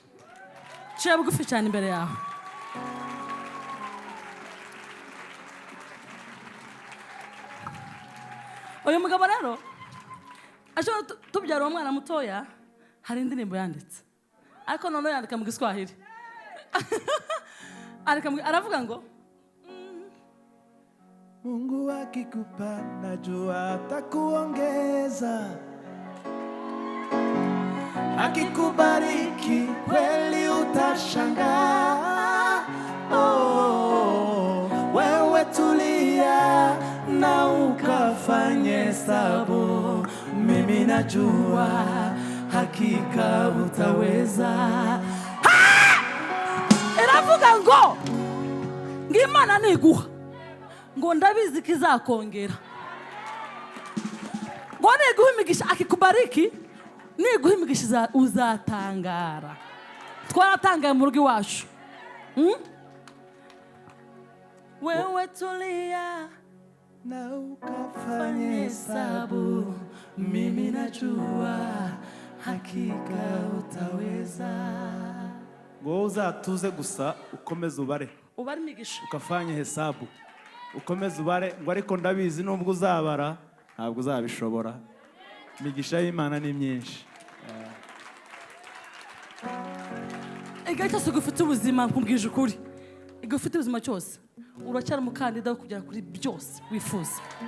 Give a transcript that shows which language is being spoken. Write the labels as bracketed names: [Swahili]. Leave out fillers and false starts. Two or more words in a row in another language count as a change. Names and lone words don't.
[Kinyarwanda] Ciye bugufi cyane imbere yawe. Uyu mugabo rero ashobora tubyara uwo mwana mutoya hari indirimbo yanditse. Ariko none yandika mu Giswahili. Aravuga ngo [Swahili] Mungu akikupa najua atakuongeza, akikubariki kweli utashangaa. Oh, wewe tulia na ukafanye hesabu, mimi najua hakika utaweza. [Kinyarwanda] Iravuga ngo ngimana niguha ngo ndabizi kizakongera, ngo niguha imigisha akikubariki, niguha imigisha uzatangara. Twaratangaye mu rugo iwacu. [Swahili] Wewe tulia na ukafanye hesabu, mimi najua hakika utaweza. [Kinyarwanda] ngo uzatuze gusa ukomeze ubare, ubare imigisha [Swahili] ukafanye hesabu, [Kinyarwanda] ukomeze ubare, ngo ariko ndabizi nubwo uzabara ntabwo uzabishobora. Imigisha y'Imana ni myinshi. Igihe cyose ugufite ubuzima nkubwije ukuri, igihe ufite ubuzima cyose uracyari umukandida wo kugera kuri byose wifuza.